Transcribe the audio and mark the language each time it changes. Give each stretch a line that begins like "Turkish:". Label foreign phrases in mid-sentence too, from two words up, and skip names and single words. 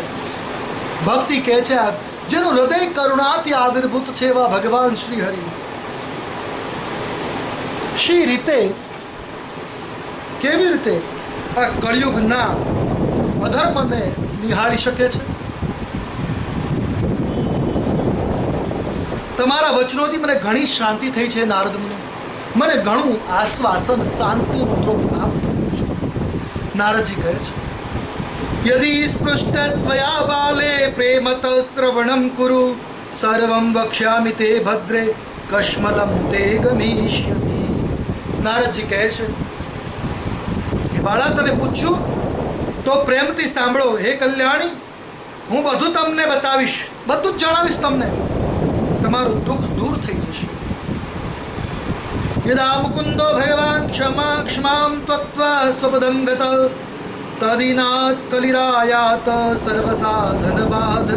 Gujarati: ભક્તિ કહે છે જેનું હૃદય કરુણાથી આવિર્ભૂત છે એવા ભગવાન શ્રી હરિ શી રીતે, કેવી રીતે આ કળિયુગના અધર્મને નિહાળી શકે છે? તમારા વચનોથી મને ઘણી શાંતિ થઈ છે નારદ મુનિ, મને ઘણું આશ્વાસન શાંતિનો પ્રાપ્ત થયું છે. નારદજી કહે છે
Sanskrit: यदि स्पृष्टस्त्वया बाले प्रेमत श्रवणं कुरु सर्वं वक्ष्यामि ते भद्रे कश्मलं ते गमिष्यति.
Gujarati: નારદજી કહે છે કે બાળા તમે પૂછ્યું તો પ્રેમથી સાંભળો. હે કલ્યાણી, હું બધું તમને બતાવીશ, બધું જ જણાવીશ તમને. તમારું દુઃખ દૂર થઈ જશે.
Sanskrit: यदा मुकुंदो भगवान क्षमा क्षमाम त्वत्वा स्वपदंगत तदिनाथ कलिरायात सर्वसाधन बाधक.